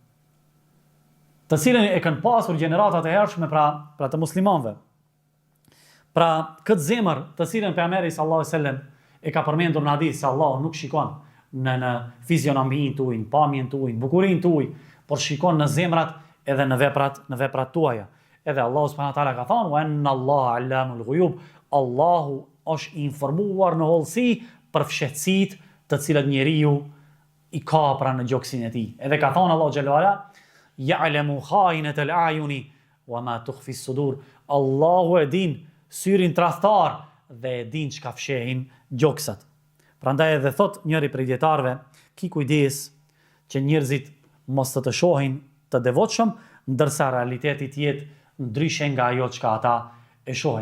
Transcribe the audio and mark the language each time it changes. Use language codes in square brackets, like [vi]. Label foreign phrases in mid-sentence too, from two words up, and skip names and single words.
[sq] Të cilën e kanë pasur gjeneratat e hershme pra të muslimanëve. Pra këtë zemër, të cilën pejgamberi [ar] صلى الله عليه وسلم [sq] e ka përmendur në hadith se Allahu nuk shikon në fizionominë tuaj, në pamjen tuaj, në bukurinë tuaj, por shikon në zemrat edhe në veprat tuaja. Edhe Allahu [ar] سبحانه وتعالى [sq] ka thënë: [ar] "وإن الله علام الغيوب." [sq] Allahu është informuar në hollësi për fshehtësitë të cilat njeriu i ka pra në gjoksin e tij. Edhe ka thënë Allahu [ar] جل وعلا: "يعلم خائنة الأعين وما تخفي الصدور." [sq] Allahu e din syrin tradhtar dhe e din çka fshehin gjoksat. Prandaj edhe thot njëri prej dietarëve, ki kujdes që njerëzit mos të shohin të devotshëm, ndërsa realiteti të jetë ndryshe nga ajo çka ata e shohin.